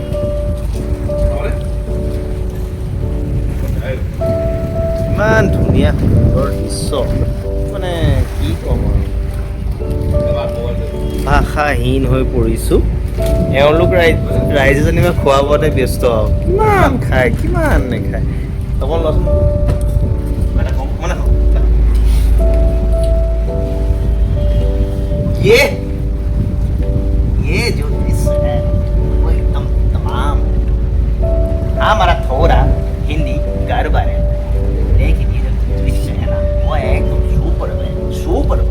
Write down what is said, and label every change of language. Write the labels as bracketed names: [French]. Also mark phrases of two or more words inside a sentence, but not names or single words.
[Assamese] ইমান ধুনীয়া সুন্দৰ দৃশ্য, মানে কি ক'ম আৰু, ভাষাহীন হৈ পৰিছোঁ। এওঁলোক ৰাইজে যেনিবা খোৱা বোৱাতে ব্যস্ত আৰু কিমান খায় কিমান নেখায়। অকণ লোৱাচোন মানে [Hindi] ये जो दृश्य है वो एकदम तमाम। हमारा थोड़ा हिंदी गड़बड़ है, लेकिन ये जो दृश्य है ना वो एकदम सुपर है, सुपर है।